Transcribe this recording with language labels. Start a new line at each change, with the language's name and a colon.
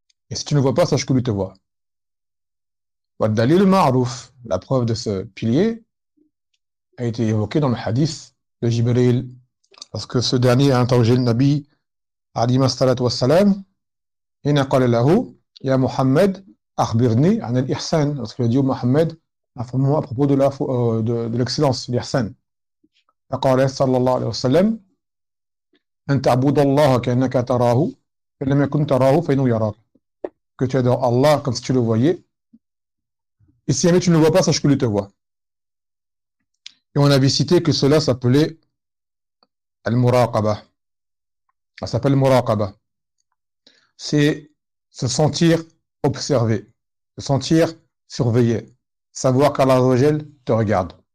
French: Et si tu ne vois pas, sache que lui te voit. La preuve de ce pilier a été évoquée dans le hadith de Jibril. Parce que ce dernier a interrogé le Nabi, alayhi as-salatu wassalam, et il a dit à lui,
Arabic: Ya Muhammad, akhbirni an al-ihsan.
French: Parce qu'il a dit au Muhammad, informe-moi à propos de l'excellence, l'ihsan.
Arabic: فقال صلى الله عليه وسلم أن تعبد الله كأنك تراه فإن لم يكن تراه فإنه يراك.
French: Que tu adores Allah comme si tu le voyais. Et si jamais tu ne le vois pas, sache que lui te voit. Et on avait cité que cela s'appelait Al-Muraqaba. Ça s'appelle Muraqaba. C'est se sentir observé, se sentir surveillé, savoir qu'Allah Azzawajal te regarde.